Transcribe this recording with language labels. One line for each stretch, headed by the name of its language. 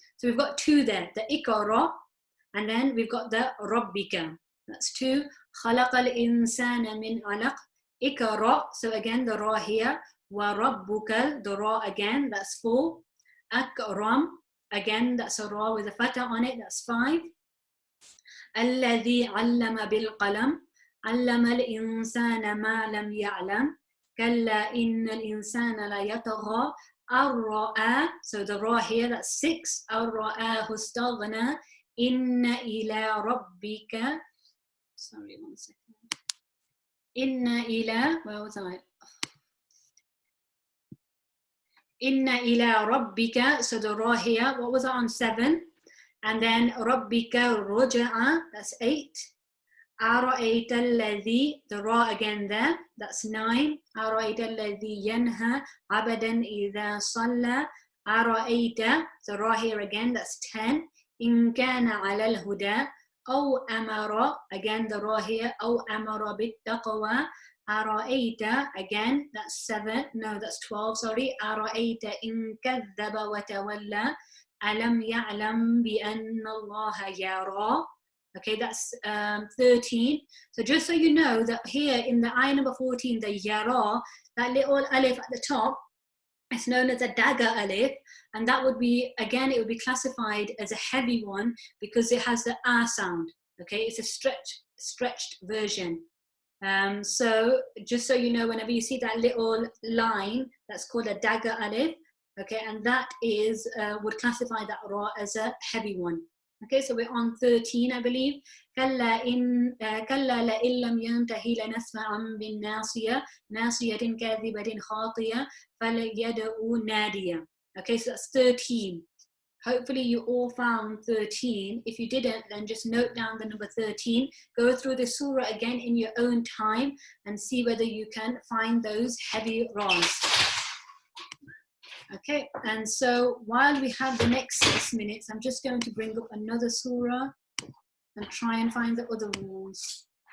English: So we've got 2 there, the Iqra, and then we've got the Rabbika. That's 2.
Arabic: Khalaqa al-insana min alaq. Iqra,
English: so again the ra here. Wa rabbuka, the ra again, that's 4. Akram, again that's a ra with a fatah on it, that's 5.
Arabic: Alladhi allama bil qalam. علم الإنسان ما لم يعلم كلا إن الإنسان لا يطغى الرأى,
English: so the ra here, that's 6.
Arabic: الرآه استغنى إن إلى ربك,
English: sorry 1 second,
Arabic: إن إلى,
English: where was I?
Arabic: إن إلى ربك,
English: so the ra here, what was I on 7? And then
Arabic: ربك رجع,
English: that's 8.
Arabic: أرأيت الذي,
English: the ra again there, that's 9.
Arabic: أرأيت الذي ينهى عبدا إذا صلى.
English: أرأيت, the ra here again, that's 10.
Arabic: إن كان على الهدى أو أمر,
English: again the ra here,
Arabic: أو أمر بالتقوى.
English: أرأيت, again that's 7, no that's 12, sorry.
Arabic: أرأيت إن كذب وتولى ألم يعلم بأن الله يرى.
English: Okay, that's 13. So just so you know that here in the ayah number 14, the yara, that little alif at the top, it's known as a dagger alif, and that would be, again, it would be classified as a heavy one because it has the sound. Okay, it's a stretched version. So just so you know, whenever you see that little line, that's called a dagger alif. Okay, and that is would classify that ra as a heavy one. Okay, so we're on 13, I believe.
Arabic: كلا لئن لم ينتهي لنسفعا بالناصية ناصية كاذبة خاطية فليدعو ناديا.
English: Okay, so that's 13. Hopefully you all found 13. If you didn't, then just note down the number 13. Go through the surah again in your own time and see whether you can find those heavy ras. Okay, and so while we have the next 6 minutes, I'm just going to bring up another surah and try and find the other rules.